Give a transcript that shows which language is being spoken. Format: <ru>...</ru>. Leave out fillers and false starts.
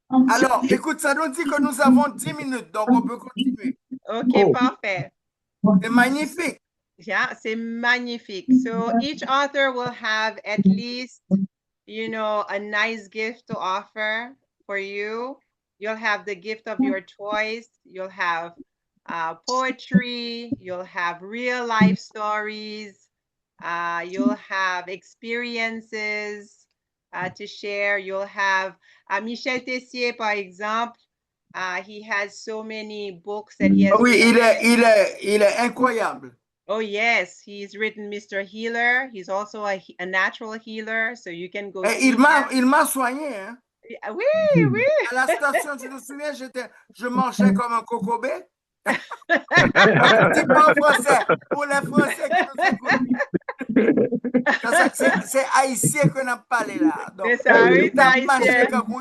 <fr>Alors, écoute, ça nous dit que nous avons 10 minutes, donc on peut continuer. OK, parfait. C'est magnifique. Yeah, c'est magnifique.</fr> <en>So each author will have at least, a nice gift to offer for you. You'll have the gift of your choice. You'll have poetry. You'll have real life stories. You'll have experiences to share. You'll have Michel Tessier,</en> <fr>par exemple.</fr> <en>He has so many books that he has</en> <fr>written. Il est incroyable.</fr> <en>Oh, yes. He's written Mr. Healer. He's also a natural healer, so you can go.</en> <fr>Il m'a soigné, hein? Oui, oui. À la station, tu te souviens, je mangeais comme un cocobé. C'est pas en français, pour les Français qui nous écoutent. C'est haïtien qu'on a parlé là. C'est ça, oui, c'est haïtien.</fr>